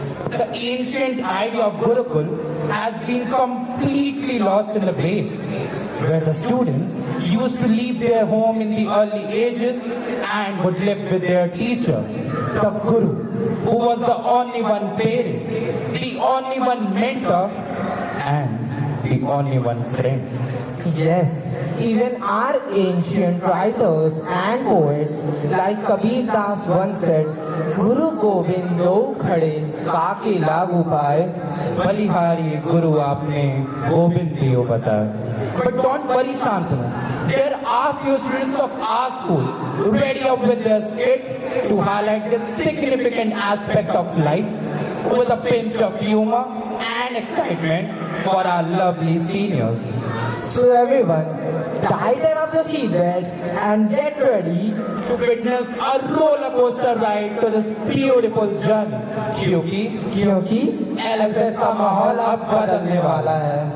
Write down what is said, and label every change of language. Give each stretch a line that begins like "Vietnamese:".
English: The ancient idea of Gurukul has been completely lost in the base, where the students used to leave their home in the early ages and would live with their teacher, the Guru, who was the only one parent, the only one mentor, and the only one friend. Yes, even our ancient writers and poets like Kabir Das once said,
Hindi: Guru Gobind do khade kaake lagu paaye. बलिहारी गुरु आपने गोविंद दियो बताया.
English: But don't worry, Shantanu. There are few students of our school ready up with their skit to highlight the significant aspect of life with a pinch of humor and excitement for our lovely seniors. So everyone, tighten up your seatbelt and get ready To witness a roller coaster ride to this beautiful journey.
Hindi: क्योंकि क्योंकि LFS का माहौल अब बदलने वाला है.